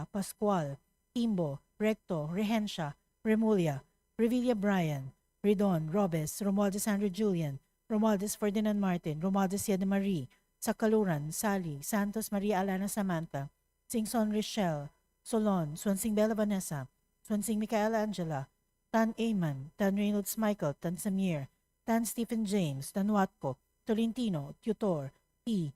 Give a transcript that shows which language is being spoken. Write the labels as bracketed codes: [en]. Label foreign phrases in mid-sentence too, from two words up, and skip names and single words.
[en] Pascual, Timbo, Recto, Rehencia, Remulla, Revilla Brian, Ridon, Robes, Romualdez Sandro Julian, Romualdez Ferdinand Martin, Romualdez Siada Marie, Sakaluran, Sally, Santos Maria Alana Samantha, Singson Rochelle, Solon, Swansing Bella Vanessa, Swansing Micaela Angela, Tan Ayman, Tan Reynolds Michael, Tan Samir, Tan Stephen James, Tan Watco, Tolentino, Tutor, T.